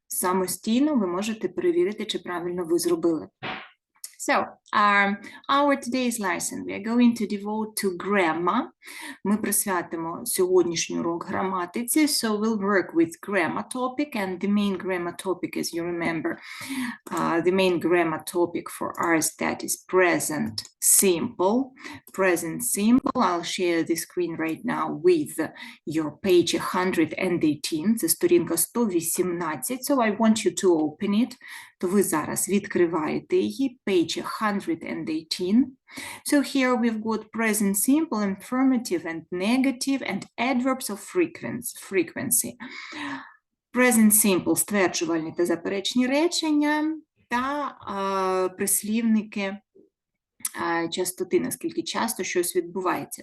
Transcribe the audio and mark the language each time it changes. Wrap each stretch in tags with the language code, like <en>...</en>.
<uk>Самостійно ви можете перевірити, чи правильно ви зробили.</uk> <en>So, our today's lesson, we are going to devote to grammar.</en> <uk>Ми присвятимо сьогоднішній урок граматиці.</uk> <en>So, we'll work with grammar topic, and the main grammar topic, as you remember, the main grammar topic for us, that is present simple. Present simple, I'll share the screen right now with your page 118.</en> <uk>Це сторінка 118,</uk> <en>so I want you to open it.</en> <uk>То ви зараз відкриваєте її,</uk> <en>page 118. So here we've got present simple, affirmative and negative, and adverbs of frequency.</en> <uk>Present simple – стверджувальні та заперечні речення, та прислівники частоти, наскільки часто щось відбувається.</uk>